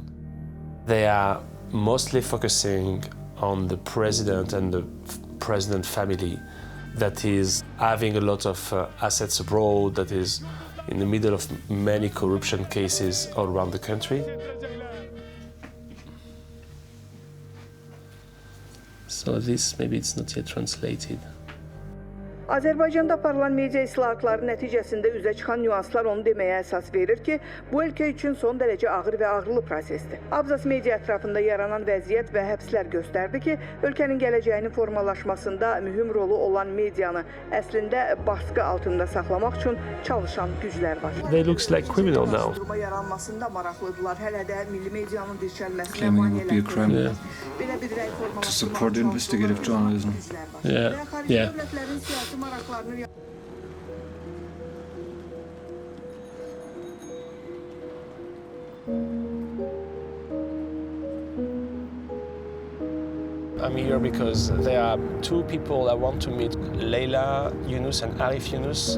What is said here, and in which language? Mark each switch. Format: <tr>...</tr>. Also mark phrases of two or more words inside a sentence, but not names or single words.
<en>They are mostly focusing on the president and the president family that is having a lot of assets abroad, that is in the middle of many corruption cases all around the country. So this, maybe it's not yet translated.</en> <az>Azərbaycanda aparılan media islahatları nəticəsində üzə çıxan nüanslar onu deməyə əsas verir ki, bu ölkə üçün son dərəcə ağır və ağrılı prosesdir. Abzas media ətrafında yaranan vəziyyət və həbslər göstərdi ki, ölkənin gələcəyinin formalaşmasında mühüm rolu olan medianı əslində baskı altında saxlamaq üçün çalışan güclər var.</az> <en>They looks like criminal now.</en> <az>Duruma yaranmasında maraqlıdılar. Hələ də milli medianın dirçəlməsinə maneələr</az> <en>to support investigative journalism. Yeah. I'm here because there are two people I want to meet, Leila Yunus and Arif Yunus.</en>